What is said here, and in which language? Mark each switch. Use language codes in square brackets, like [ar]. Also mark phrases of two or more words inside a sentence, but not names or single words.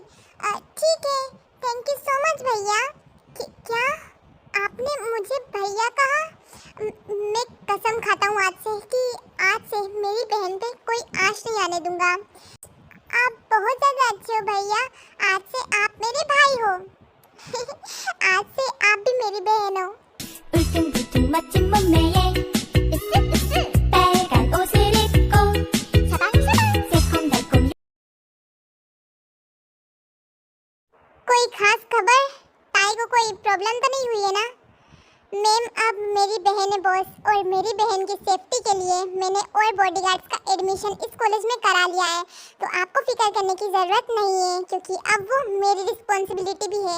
[hi] ठीक है, [en] thank you so much [hi] भैया। क्या आपने मुझे भैया कहा? मैं कसम खाता हूँ आज से कि आज से मेरी बहन पे कोई आँच नहीं आने दूंगा। आप बहुत ज़्यादा अच्छे हो भैया, आज से आप मेरे भाई हो। आज से आप भी मेरी बहन हो। [ko] 울퉁불퉁 멋진 몸매에 으쓱으쓱 빨간 옷을 입고 샤방샤방 새콤달콤 [hi] कोई खास खबर? ताई को कोई प्रॉब्लम तो नहीं हुई है ना? मैम, अब मेरी बहन है बॉस, और मेरी बहन की सेफ्टी के लिए मैंने और बॉडीगार्ड्स का एडमिशन इस कॉलेज में करा लिया है, तो आपको फिक्र करने की ज़रूरत नहीं है क्योंकि अब वो मेरी रिस्पॉन्सिबिलिटी भी है।